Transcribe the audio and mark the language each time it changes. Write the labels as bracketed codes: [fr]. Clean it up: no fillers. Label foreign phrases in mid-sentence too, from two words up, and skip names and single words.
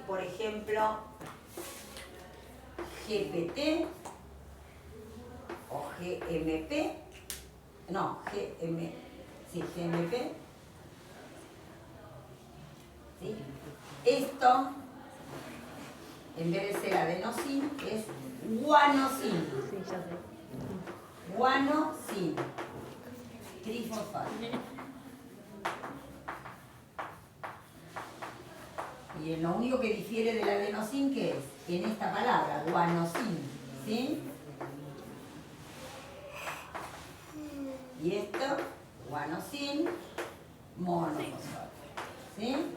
[es] Por ejemplo, GPT o GMP, no, GMP, ¿sí? Esto, en vez de ser adenosin, es guanosin. Guanosin, trifosfato. Y lo único que difiere del adenosin, ¿qué es? En esta palabra, guanosin, ¿sí? Y esto, guanosin, monofosfato, ¿sí?